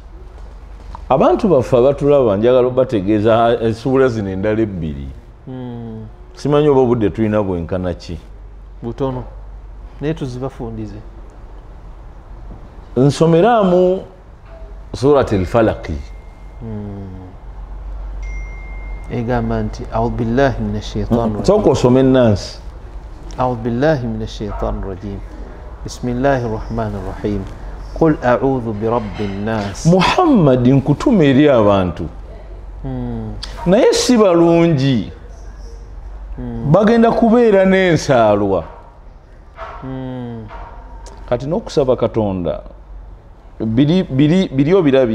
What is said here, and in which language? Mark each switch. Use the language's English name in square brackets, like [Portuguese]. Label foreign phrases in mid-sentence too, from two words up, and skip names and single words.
[Ganda] Abantu baffe abatulaba njagala bategeeza ensuula zino endala ebbiri. Simanyi oba obudde tulina bwenkana ki? Butono. Naye tuzibafundize. Nsomeramu Surat al-Falaq. egamba nti [Arabic] أعوذ بالله من الشيطان الرجيم. [Ganda] Soko some Nas. [Arabic] أعوذ بالله من الشيطان الرجيم. بسم الله الرحمن الرحيم. قل أعوذ برب الناس. [Ganda] Muhammad nkutuma eri abantu. Naye si balungi. Bagenda kubeera n'ensaalwa. Kati n'okusaba Katonda biri obirabye.